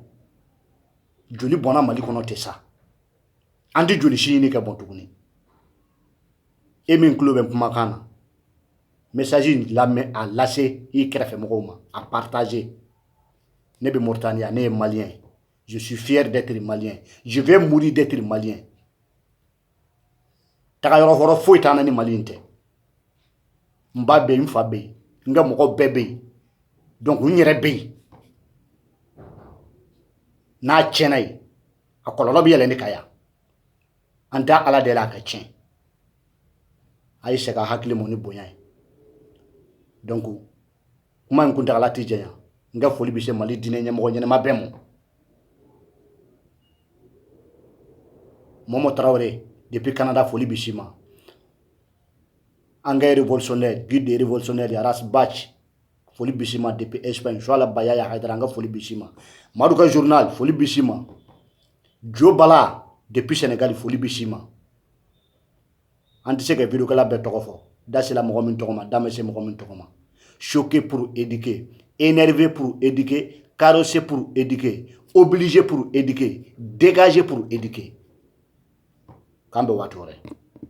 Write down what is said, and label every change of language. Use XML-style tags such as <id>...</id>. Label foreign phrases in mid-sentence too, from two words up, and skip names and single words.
<bm>Joli bɔnna Mali kɔnɔ tɛ sa. An tɛ joli si ɲini ka bɔn tuguni. E min tulo bɛ kumakan na. Message lamɛn a lase i kɛrɛfɛmɔgɔw ma a partager. Ne bɛ Mauritanie ne ye malien.</bm> <fr>Je suis fier d'être malien. Je vais mourir d'être malien.</fr> <bm>Taga yɔrɔ fɔlɔ foyi t'an na ni Mali in tɛ. N ba bɛ yen, n fa bɛ yen, n ka mɔgɔ bɛɛ bɛ yen. Donc n yɛrɛ bɛ yen. N'a tiɲɛna yen, a kɔlɔlɔ bɛ yɛlɛn ne kan yan. An tɛ Ala deli a ka tiɲɛ. A ye segin a hakili ma ni bonya ye. Donc kuma in kuntagala tɛ janya. N ka foli bɛ se Mali diinɛ ɲɛmɔgɔ ɲɛnama bɛɛ ma. Momo Traoré depuis Canada foli bɛ s'i ma. An ka</bm> <fr>révolutionnaire guide des révolutionnaires</fr> <bm>Aras Bach foli bɛ s'i ma depuis Espagne. Joala Bayaya Haidara an ka foli bɛ s'i ma. Madu ka journal foli bɛ s'i ma. Jo Bala depuis Sénégal foli bɛ s'i ma. An tɛ se ka vidéo kɛla bɛɛ tɔgɔ fɔ. Da sera mɔgɔ min tɔgɔ ma, da ma se mɔgɔ min tɔgɔ ma.</bm> <fr>Choqué pour éduquer, énervé pour éduquer, carrossé pour éduquer, obligé pour éduquer, dégagé pour éduquer.</fr> <bm>K'an bɛ waati wɛrɛ.</bm>